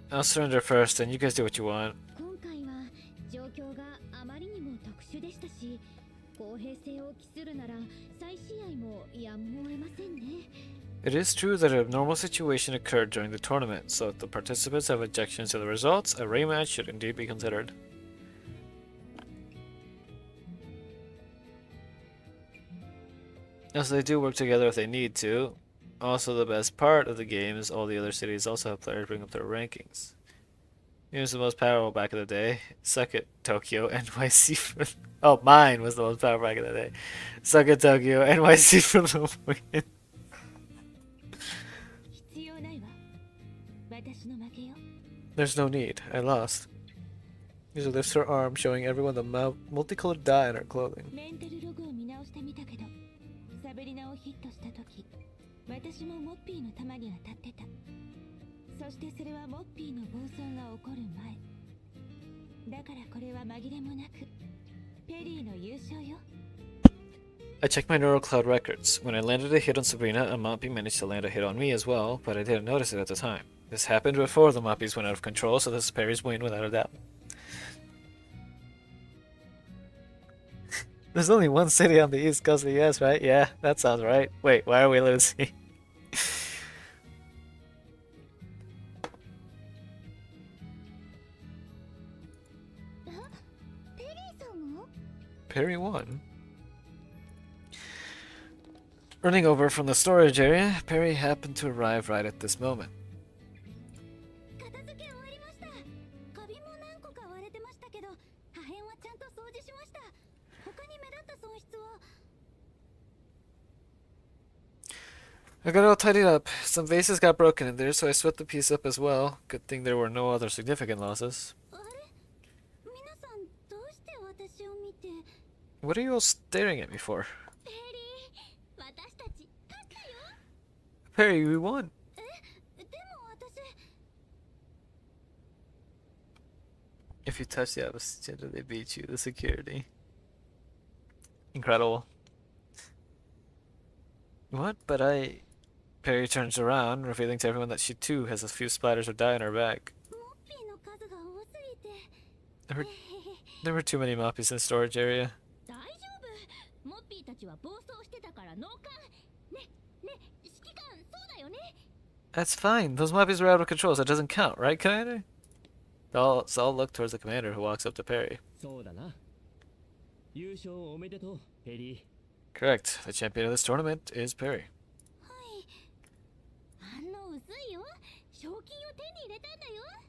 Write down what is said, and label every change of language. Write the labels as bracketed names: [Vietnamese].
[English] I'll surrender first, and you guys do what you want. [Japanese] 今回は状況があまりにも特殊でしたし公平性を期するなら再試合もやむを得ませんね [English] It is true that a abnormal situation occurred during the tournament, so if the participants have objections to the results, a rematch should indeed be considered. As they do work together if they need to. Also, the best part of the game is all the other cities also have players bring up their rankings. He was the most powerful back in the day. Suck it, Tokyo, NYC. Oh, mine was the most powerful back in the day. Suck it, Tokyo, NYC for the win. [Japanese] 必要ないわ私の負けよ [English] There's no need. I lost. Lisa lifts her arm, showing everyone the multicolored dye in her clothing. [Japanese] メンタルログを見直してみたけどサブリナをヒットした時私もモッピーの弾に当たってたそしてそれはモッピーの暴走が起こる前だからこれは紛れもなくペリーの優勝よ [English] I checked my neural cloud records. When I landed a hit on Sabrina, a Moppy managed to land a hit on me as well, but I didn't notice it at the time. This happened before the Moppies went out of control, so this is Perry's win without a doubt. There's only one city on the east coast of the US, right? Yeah, that sounds right. Wait, why are we losing? [Japanese] ペリーさんも [English] Perry won. Running over from the storage area, Perry happened to arrive right at this moment. [Japanese] 片付け終わりました。カビも何個か割れてましたけど、破片はちゃんと掃除しました。他に目立った損失は [English] I got it all tidied up. Some vases got broken in there, so I swept the piece up as well. Good thing there were no other significant losses. [Japanese] あれ皆さんどうして私を見て [English] What are you all staring at me for? [Japanese] ペリー私たち勝ったよ [English] Perry, we won. [Japanese] でも私 [English] If you touch the opposite gender, they beat you. The security. Incredible. What? But I... Perry turns around, revealing to everyone that she too has a few splatters of dye on her back. [Japanese] モッピーの数が多すぎて [English] There were, there were too many moppies in the storage area. [Japanese] 大丈夫モッピーたちは暴走してたから脳幹ね指揮官そうだよね [English] That's fine. Those moppies were out of control, so it doesn't count, right, Commander? So I'll look towards the commander, who walks up to Perry. [Japanese] そうだな。優勝おめでとう、ペリ [English] Correct. The champion of this tournament is Perry. [Japanese] はい反応薄いよ賞金を手に入れたんだよ